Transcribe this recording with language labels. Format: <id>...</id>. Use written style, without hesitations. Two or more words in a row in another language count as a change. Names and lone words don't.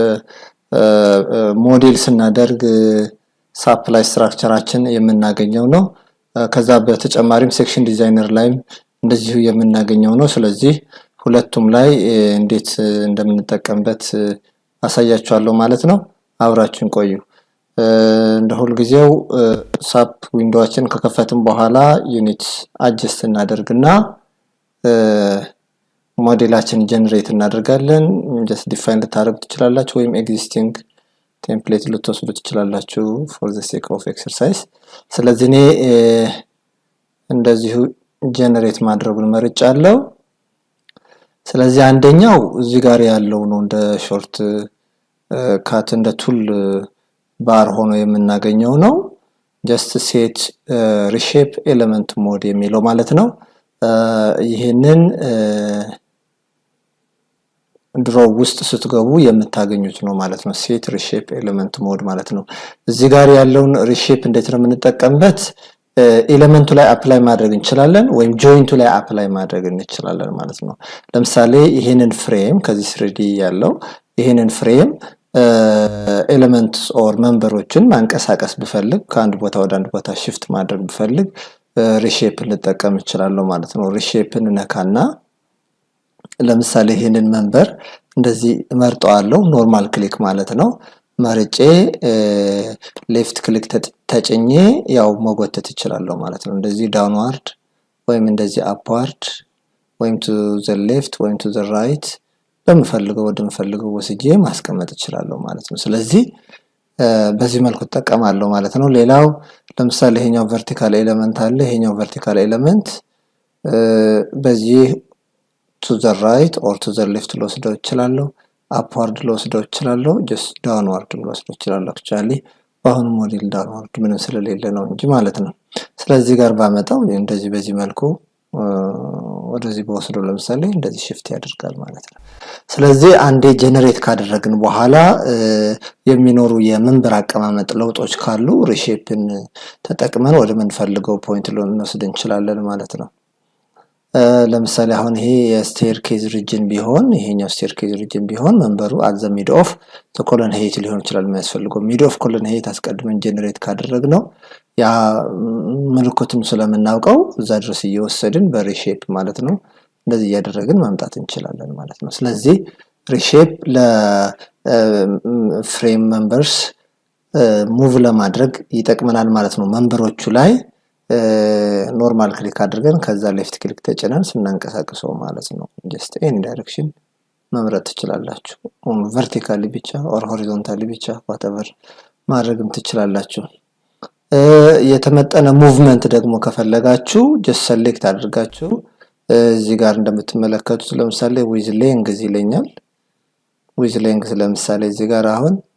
<am>ሞዴል ስናደርግ ሳፕ ላይ ስትራክቸራችን የምናገኘው ነው ከዛ በተጨማሪም ሴክሽን ዲዛይነር ላይም እንደዚሁ የምናገኘው ነው ስለዚህ ሁለቱም ላይ እንዴት እንደምንጠቀምበት አሳያችኋለሁ ማለት ነው አብራችሁን ቆዩ እንደ ሁሉ ጊዜው ሳፕ ዊንዶዋችን ከከፈትን በኋላ</am> <en>unit adjust</en> <am>እናደርግና ሞዴላችን ጀነሬት እናደርጋለን</am> <en>just define</en> <am>ልታረጉ ትችላላችሁ ወይም</am> <en>existing template</en> <am>ልትወስዱ ትችላላችሁ</am> <en>for the sake of exercise</en> <am>ስለዚህ እኔ እንደዚሁ ጀነሬት ማድረጉን መርጫለሁ ስለዚህ አንደኛው እዚህ ጋር ያለው ነው እንደ</am> <en>short cut</en> <am>እንደ</am> <en>tool bar</en> <am>ሆኖ የምናገኘው ነው</am> <en>just set reshape element mode</en> <am>የሚለው ማለት ነው ይሄንን ድሮ ውስጥ ስትገቡ የምታገኙት ነው ማለት ነው</am> <en>set reshape element mode</en> <am>ማለት ነው እዚህ ጋር ያለውን reshape እንዴት ነው የምንጠቀምበት ኤሌመንቱ ላይ አፕላይ ማድረግ እንችላለን ወይም ጆይንቱ ላይ አፕላይ ማድረግ እንችላለን ማለት ነው ለምሳሌ ይሄንን ፍሬም ከዚህ 3D ያለው ይሄንን ፍሬም</am> <en>elements or</en> <am>መንበሮችን ማንቀሳቀስ ብፈልግ ከአንድ ቦታ ወደ አንድ ቦታ shift ማድረግ ብፈልግ ሪሼፕ ልጠቀም እችላለሁ ማለት ነው ሪሼፕን ነካና ለምሳሌ ይሄንን መንበር እንደዚህ መርጠዋለሁ</am> <en>normal click</en> <am>ማለት ነው መርጬ</am> <en>left click</en> <am>ተጭኜ ያው መጎተት እችላለሁ ማለት ነው እንደዚህ ዳውንዋርድ ወይም እንደዚህ አፕዋርድ ወይም</am> <en>to the left</en> <am>ወይም</am> <en>to the right</en> <am>በመፈልገው ወደምፈልገው ወስጄ ማስቀመጥ እችላለሁ ማለት ነው ስለዚህ በዚህ መልኩ ተጠቀማለሁ ማለት ነው ሌላው ለምሳሌ ይሄኛው</am> <en>vertical element</en> <am>አለ ይሄኛው</am> <en>vertical element</en> <am>በዚህ</am> <en>to the right or to the left</en> <am>ልወስደው እችላለሁ upward ልወስደው እችላለሁ</am> <en>just downward</en> <am>ልወስደው እችላለሁ actually በአሁኑ ሞዴል downward ምንም ስለሌለ ነው እንጂ ማለት ነው ስለዚህ ጋር ባመጣው እንደዚህ በዚህ መልኩ ወደዚህ በወስደው ለምሳሌ እንደዚህ shift ያደርጋል ማለት ነው ስለዚህ አንዴ ጀነሬት ካደረግን በኋላ የሚኖሩ የመንበር አቀማመጥ ለውጦች ካሉ ሪሼፕን ተጠቅመን ወደ ምንፈልገው ፖይንት ልንወስድ እንችላለን ማለት ነው ለምሳሌ አሁን ይሄ የስቴርኬዝ ሪጅን ቢሆን ይሄኛው ስቴርኬዝ ሪጅን ቢሆን መንበሩ</am> <en>at the mid of the column height</en> <am>ሊሆን ይችላል የሚያስፈልገው</am> <en>mid of column height</en> <am>አስቀድመን ጀነሬት ካደረግነው ያ ምልክቱን ስለምናውቀው እዛ ድረስ እየወሰድን በሪሼፕ ማለት ነው እንደዚህ ያደረግን ማምጣት እንችላለን ማለት ነው ስለዚህ ሪሼፕ ለፍሬም መንበርስ ሙቭ ለማድረግ ይጠቅመናል ማለት ነው መንበሮቹ ላይ ኖርማል ክሊክ አድርገን ከዛ</am> <en>left click</en> <am>ተጭነን ስናንቀሳቅሰው ማለት ነው</am> <en>just any direction</en> <am>መምረጥ ትችላላችሁ vertically ብቻ</am> <en>or horizontally</en> <am>ብቻ whatever ማድረግም ትችላላችሁ የተመጠነ ሙቭመንት ደግሞ ከፈለጋችሁ</am> <en>just select</en> <am>አድርጋችሁ እዚህ ጋር እንደምትመለከቱት ለምሳሌ</am> <en>with length</en> <am>ይለኛል</am> <en>with length</en> <am>ለምሳሌ እዚህ ጋር አሁን</am>